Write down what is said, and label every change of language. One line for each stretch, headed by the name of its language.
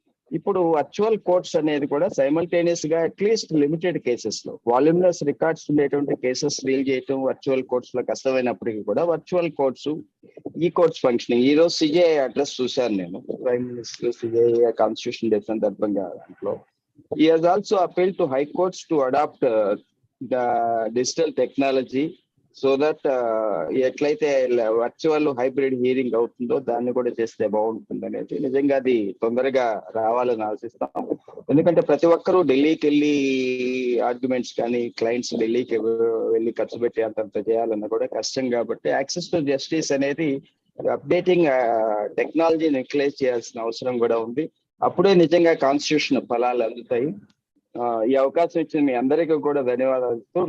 Telugu: ఇప్పుడు virtual courts అనేది కూడా సైమల్టేనియస్ గా అట్లీస్ట్ లిమిటెడ్ కేసెస్ లో వాల్యూమినస్ రికార్డ్స్ ఉండేటువంటి కేసెస్ డీల్ చేయటం వర్చువల్ కోర్ట్స్ లో కష్టమైనప్పటికీ కూడా వర్చువల్ కోర్ట్స్, ఈ కోర్ట్స్ ఫంక్షనింగ్. ఈ రోజు సిజేఐ అడ్రస్ చూశాను నేను, prime minister CJI constitution day సందర్భంగా. దాంట్లో
English: he has also appealed to high courts to adopt the digital technology so that
Telugu: ఎట్లయితే వర్చువల్ హైబ్రిడ్ హియరింగ్ అవుతుందో దాన్ని కూడా చేస్తే బాగుంటుంది అనేది. నిజంగా అది తొందరగా రావాలని ఆశిస్తాం. ఎందుకంటే ప్రతి ఒక్కరూ ఢిల్లీకి వెళ్ళి ఆర్గ్యుమెంట్స్ కానీ, క్లయింట్స్ ఢిల్లీకి వెళ్ళి ఖర్చు పెట్టి అంతంత చేయాలన్నా కూడా కష్టం. కాబట్టి యాక్సెస్ టు జస్టిస్ అనేది అప్డేటింగ్ టెక్నాలజీని యూటిలైజ్ చేయాల్సిన అవసరం కూడా ఉంది. అప్పుడే నిజంగా కాన్స్టిట్యూషన్ ఫలాలు అందుతాయి. ఈ అవకాశం ఇచ్చిన మీ అందరికీ కూడా ధన్యవాదాలు.